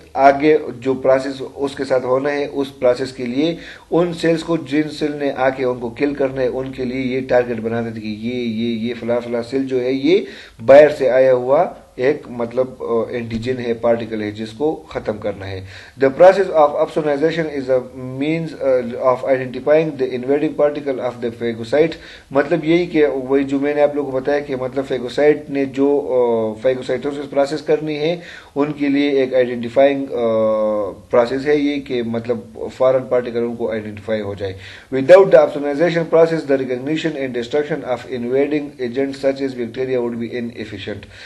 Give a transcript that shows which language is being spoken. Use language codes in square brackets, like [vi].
[ur] آگے جو پروسیس اس کے ساتھ ہونا ہے اس پروسیس کے لیے ان سیلز کو جن سیل نے آ کے ان کو کل کرنا ہے ان کے لیے یہ ٹارگٹ بنا دیتے کہ یہ فلاں فلاں سیل جو ہے یہ باہر سے آیا ہوا ایک مطلب اینٹیجن ہے، پارٹیکل ہے جس کو ختم کرنا ہے. [en] The process of opsonization is a means of identifying the invading particle of the phagocyte. [ur] مطلب یہی کہ وہی جو میں نے آپ لوگوں کو بتایا کہ مطلب فیگوسائٹ نے جو فیگوسائٹوسس پروسیس کرنی ہے ان کے لیے ایک آئیڈینٹیفائنگ پروسیس ہے یہ کہ مطلب فارن پارٹیکل ان کو آئیڈینٹیفائی ہو جائے. [en] Without the opsonization process the recognition and destruction of invading agent such as bacteria would be inefficient.